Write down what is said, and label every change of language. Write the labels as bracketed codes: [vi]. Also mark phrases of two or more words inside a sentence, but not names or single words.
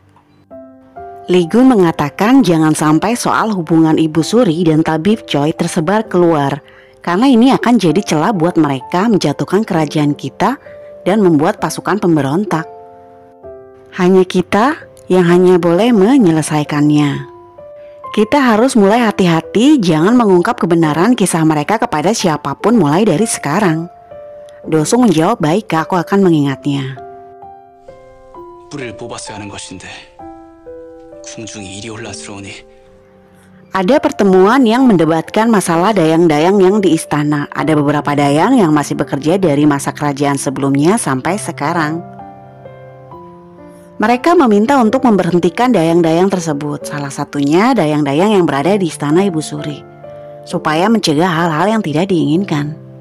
[id] Lee Gun mengatakan jangan sampai soal hubungan Ibu Suri dan tabib Choi tersebar keluar, karena ini akan jadi celah buat mereka menjatuhkan kerajaan kita dan membuat pasukan pemberontak. Hanya kita yang hanya boleh menyelesaikannya. Kita harus mulai hati-hati jangan mengungkap kebenaran kisah mereka kepada siapapun mulai dari sekarang. Do-sung menjawab, baik, aku akan mengingatnya. [ko] 뿌리를 뽑았어야 하는 것인데 궁중이 이리 혼란스러우니. [id] Ada pertemuan yang mendebatkan masalah dayang-dayang yang di istana. Ada beberapa dayang yang masih bekerja dari masa kerajaan sebelumnya sampai sekarang. Mereka meminta untuk memberhentikan dayang-dayang tersebut. Salah satunya dayang-dayang yang berada di istana Ibu Suri, supaya mencegah hal-hal yang tidak diinginkan.